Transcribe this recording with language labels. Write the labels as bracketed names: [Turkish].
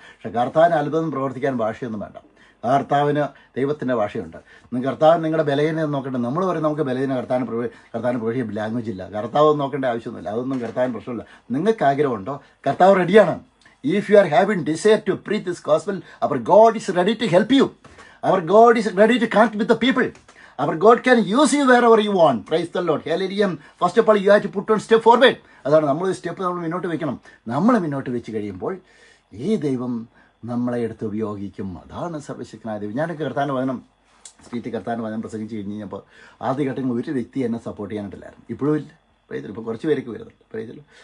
[Malayalam] പക്ഷെ കർത്താവിന് അത്ഭുതം പ്രവർത്തിക്കാൻ ഭാഷയൊന്നും വേണ്ട. കർത്താവിന് ദൈവത്തിൻ്റെ ഭാഷയുണ്ട്. കർത്താവ് നിങ്ങളുടെ ബലഹീനത നോക്കണ്ട. നമ്മൾ പറയും നമുക്ക് ബലഹീന കർത്താവിന് പ്രവേശിക്കാൻ ലാംഗ്വേജ് ഇല്ല. കർത്താവ് നോക്കേണ്ട ആവശ്യമൊന്നുമില്ല. അതൊന്നും കർത്താവിന് പ്രശ്നമില്ല. നിങ്ങൾക്ക് ആഗ്രഹമുണ്ടോ? കർത്താവ് റെഡിയാണ്. [English] If you are having desire to preach this gospel, our God is ready to help you. Our God is ready to connect with the people. Our God can use you wherever you want. Praise the Lord. Hallelujah. First of all, you have to put one step forward. [Malayalam] അതാണ് നമ്മൾ step നമ്മൾ മുന്നോട്ട് വെക്കണം. നമ്മൾ മുന്നോട്ട് വെച്ച് കഴിയുമ്പോൾ ഈ ദൈവം നമ്മളെ എടുത്ത് ഉപയോഗിക്കും. അതാണ് സർവശക്തനായ ദൈവം. ഞാനൊക്കെ കർത്താവിൻ്റെ വചനം കർത്താവിൻ്റെ വചനം പ്രസംഗിച്ച് കഴിഞ്ഞപ്പോൾ ആദ്യഘട്ടങ്ങളിൽ ഒരു വ്യക്തി എന്നെ സപ്പോർട്ട് ചെയ്യാനായിട്ടില്ലായിരുന്നു. ഇപ്പോഴും ഇല്ല. പ്രൈസ്. ഇപ്പോൾ കുറച്ച് പേരൊക്കെ വരുന്നുണ്ട്. പ്രൈസ്.